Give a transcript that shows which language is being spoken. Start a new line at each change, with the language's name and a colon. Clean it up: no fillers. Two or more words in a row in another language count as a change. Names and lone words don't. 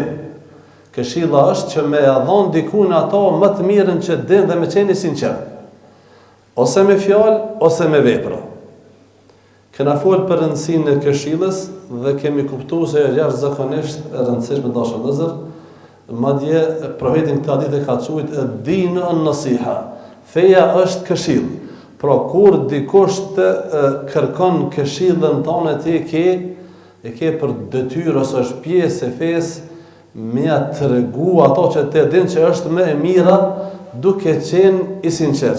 Albanian: Këshilla është që me dhon dikun ato më të mirën që din dhe me qenë i sinqert. Ose me fjalë, ose me vepra. Kena folë për rëndësinë e këshillës dhe kemi kuptuar se është jashtëzakonisht e rëndësishme dashur vëllezër. Madje profeti këtë hadith e ka quajtur
Arabic: الدين النصيحة.
Albanian: Feja është këshill. Pra kur dikush të kërkon këshillën tonë ti e ke për detyrë ose është pjesë e fesë me ja tregu ato që te din që është më e mira, duke qenë i sinqert.